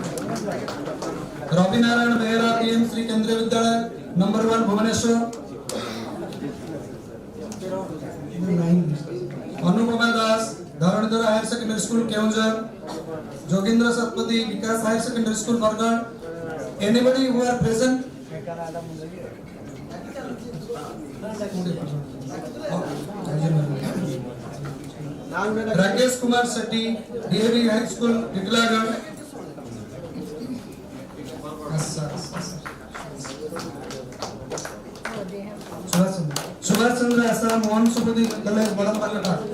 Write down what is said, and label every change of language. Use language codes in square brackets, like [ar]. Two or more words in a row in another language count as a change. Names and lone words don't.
[en] Robinarayan Behera, PM Shri Kendriya Vidyalaya number 1, Bhubaneswar; Anupama Das, Dharanidhara Higher Secondary School, Keonjhar, Jogindra Satpathy, Vikas Higher Secondary School, Bargarh. Anybody who are present? Rakesh Kumar Shetty, DAV High School, Titlagarh. Subhash Chandra Assam, Mohan Subudhi College, Badampalata.